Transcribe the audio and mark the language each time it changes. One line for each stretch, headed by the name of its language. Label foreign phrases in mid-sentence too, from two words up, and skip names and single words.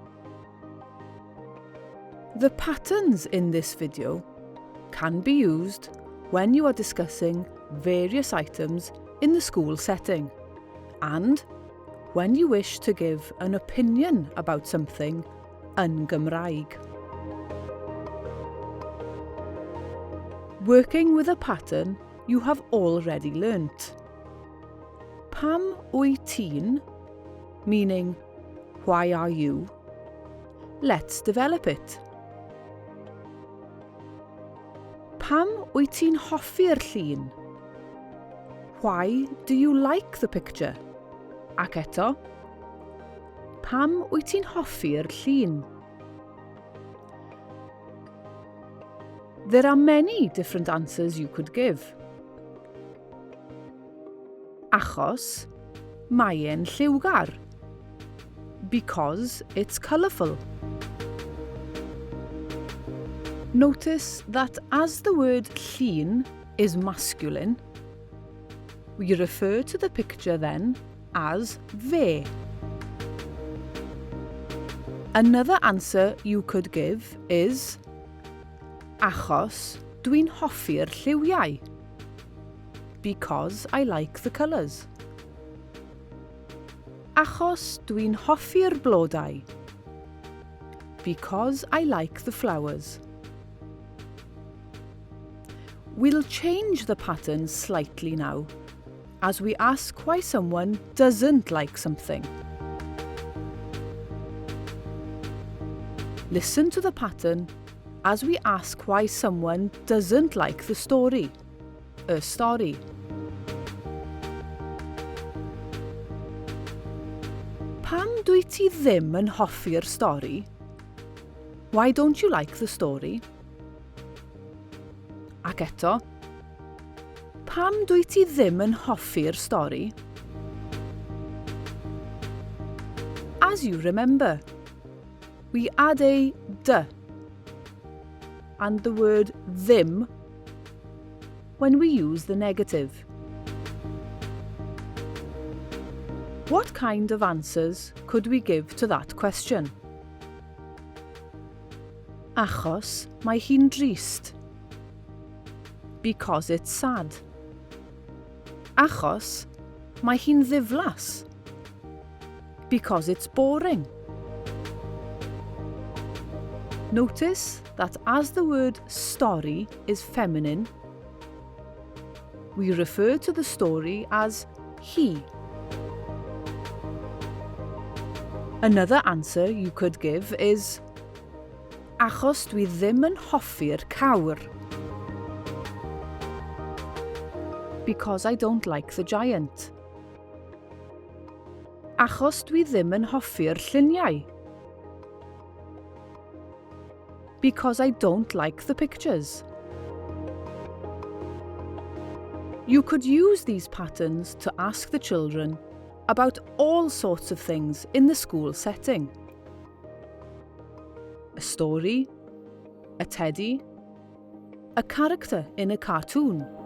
English: The patterns in this video can be used when you are discussing various items in the school setting and when you wish to give an opinion about something
Welsh: yn Gymraeg.
English: Working with a pattern you have already learnt.
Welsh: Pam wyt ti'n,
English: meaning why are you? Let's develop it.
Welsh: Pam wyt ti'n hoffi'r llun?
English: Why do you like the picture?
Welsh: Ac eto, pam wyt ti'n hoffi'r llun?
English: There are many different answers you could give.
Welsh: Achos mae e'n lliwgar.
English: Because it's colourful. Notice that as the word llun is masculine, we refer to the picture then as fe. Another answer you could give is
Welsh: achos dwi'n hoffi'r lliwiau.
English: Because I like the colours.
Welsh: Achos dwi'n hoffi'r blodau.
English: Because I like the flowers. We'll change the pattern slightly now, as we ask why someone doesn't like something. Listen to the pattern as we ask why someone doesn't like the story, a story.
Welsh: Pam dwyt ti ddim yn hoffi'r stori?
English: Why don't you like the story?
Welsh: Ac eto, pam dwyt ti ddim yn hoffi'r stori?
English: As you remember, we add a d and the word ddim when we use the negative. What kind of answers could we give to that question?
Welsh: Achos mae hi'n drist.
English: Because it's sad.
Welsh: Achos mae hi'n ddiflas.
English: Because it's boring. Notice that as the word story is feminine, we refer to the story as he. Another answer you could give is
Welsh: achos dwi ddim yn hoffi'r cawr.
English: Because I don't like the giant.
Welsh: Achos dwi ddim yn hoffi'r lluniau.
English: Because I don't like the pictures. You could use these patterns to ask the children about all sorts of things in the school setting. A story, a teddy, a character in a cartoon.